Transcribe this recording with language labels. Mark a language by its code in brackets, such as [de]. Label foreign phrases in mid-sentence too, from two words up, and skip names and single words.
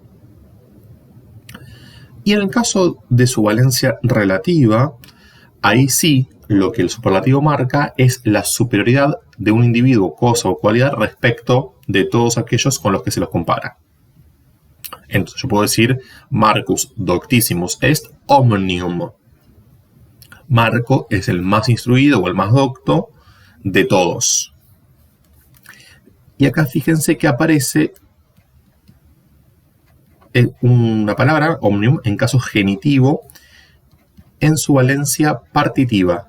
[es] Y en el caso de su valencia relativa, ahí sí lo que el superlativo marca es la superioridad de un individuo, cosa o cualidad respecto de todos aquellos con los que se los compara. Entonces yo puedo decir [la] Marcus doctissimus est omnium. [es] Marco es el más instruido o el más docto de todos. Y acá fíjense que aparece una palabra, omnium, en caso genitivo, en su valencia partitiva.